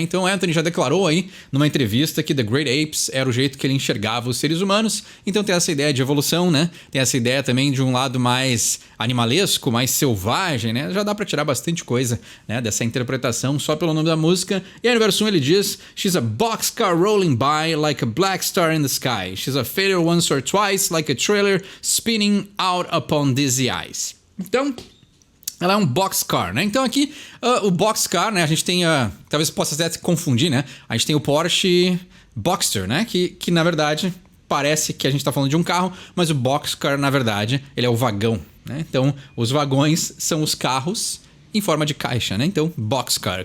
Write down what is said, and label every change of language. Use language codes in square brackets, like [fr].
[pt] Então Anthony já declarou aí numa entrevista que The Great Apes era o jeito que ele enxergava os seres humanos. Então tem essa ideia de evolução, né? Tem essa ideia também de um lado mais animalesco, mais selvagem, né? Já dá pra tirar bastante coisa, né, dessa interpretação só pelo nome da música. E aí no verso 1 ele diz: [en] She's a boxcar rolling by like a black star in the sky. She's a failure once or twice like a trailer spinning out upon dizzy eyes. [pt] Então, ela é um boxcar, né? Então aqui, o boxcar, né? A gente tem, talvez possa até se confundir, né? A gente tem o Porsche Boxster, né? Que na verdade parece que a gente tá falando de um carro, mas o boxcar, na verdade, ele é o vagão, né? Então, os vagões são os carros em forma de caixa, né? Então, boxcar.